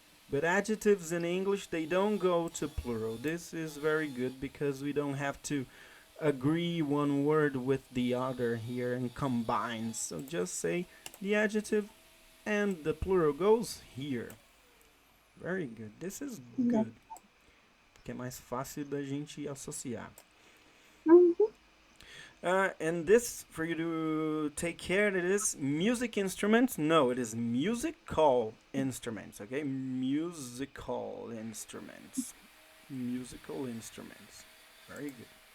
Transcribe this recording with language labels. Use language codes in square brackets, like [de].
[en] But adjectives in English, they don't go to plural. This is very good because we don't have to agree one word with the other here and combine. So just say the adjective and the plural goes here. Very good. This is Yeah. good. [pt] Que é mais fácil da gente associar. Mhm. [en] And this, for you to take care, it is music instruments. No, it is musical instruments. Okay, musical instruments. Musical instruments. Very good.